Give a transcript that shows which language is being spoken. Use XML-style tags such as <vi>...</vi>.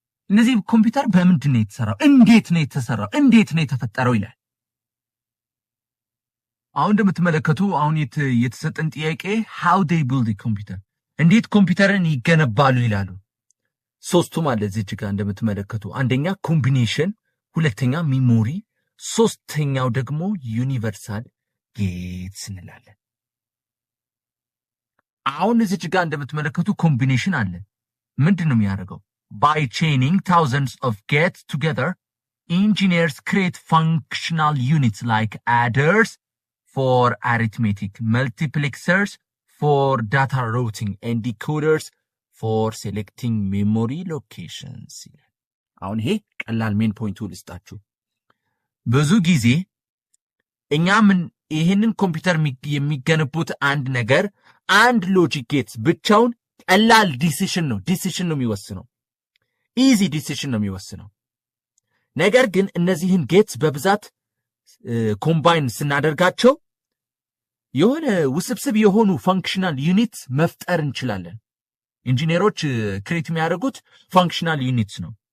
<am>እነዚህ ኮምፒውተር በምንድን ነው የተሰራው? እንዴት ነው የተሰራው? እንዴት ነው የተፈጠረው ይላል። አሁን እንደምትመለከቱ አሁን የተሰጠን ጥያቄ</am> <en>how they build a computer</en> <am>እንዴት ኮምፒውተርን ይገነባሉ ይላሉ። ሶስቱም አለ እዚህ ጋር እንደምትመለከቱ፣ አንደኛ ኮምቢኔሽን፣ ሁለተኛ ሚሞሪ፣ ሶስተኛው ደግሞ ዩኒቨርሳል ጌትስ እንላለን። አሁን እዚህ ጋር እንደምትመለከቱ ኮምቢኔሽን አለ። ምንድነው የሚያደርገው?</am> <en>by chaining thousands of gates together engineers create functional units like adders for arithmetic, multiplexers for data routing, and decoders for selecting memory locations.</en> <am>አሁን ይሄ ቀላል ሜን ፖይንቱ ልስጣችሁ። ብዙ ጊዜ እኛም ይሄንን ኮምፒውተር የሚገነቡት አንድ ነገር አንድ ሎጂክ ጌትስ ብቻውን ቀላል ዲሲዥን ነው የሚወስነው። ኢዚ ዲሲዥን ነው የሚወስነው። ነገር ግን እነዚህን ጌትስ በብዛት ኮምባይን ስናደርጋቸው የሆነ ውስብስብ የሆኑ ፋንክሽናል ዩኒት መፍጠር እንችላለን። ኢንጂነሮች ክሬት የሚያደርጉት ፋንክሽናል ዩኒትስ ነው።</am>